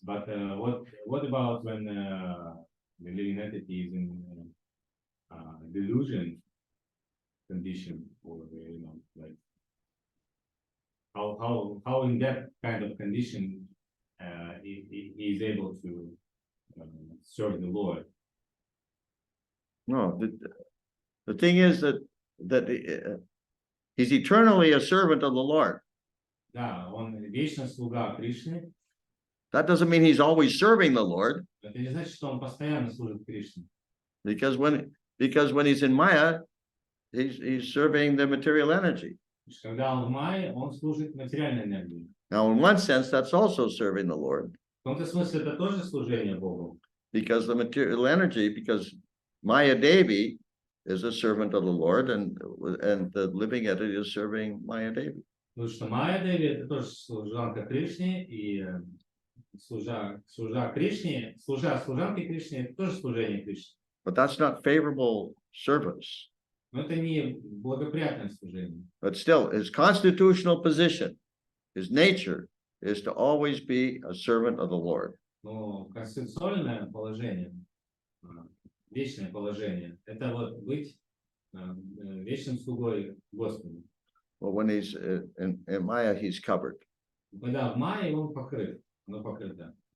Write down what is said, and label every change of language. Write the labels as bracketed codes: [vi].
[en] But what about when the living entity is in delusion condition, or like how in that kind of condition he is able to serve the Lord? No, the thing is that he's eternally a servant of the Lord. [ru] Да, он вечно слуга Кришны. [en] That doesn't mean he's always serving the Lord, [ru] Это не значит, что он постоянно служит Кришне. [en] because when he's in Maya, he's serving the material energy. [ru] Когда он в мае, он служит материальной энергии. [en] Now, in one sense, that's also serving the Lord, [ru] В каком-то смысле это тоже служение Богу. [en] because the material energy, because Maya Devi is a servant of the Lord, and the living entity is serving Maya Devi. [ru] Потому что Майя Деви это тоже служанка Кришне, и служа служанке Кришне, это тоже служение Кришне. [en] But that's not favorable service. [ru] Но это не благоприятное служение. [en] But still, his constitutional position, his nature, is to always be a servant of the Lord. [ru] Но конституционное положение, вечное положение, это вот быть вечным слугой Господу. [en] Well, when he's in Maya, he's covered. [ru] Когда в мае он покрыт, оно покрыто.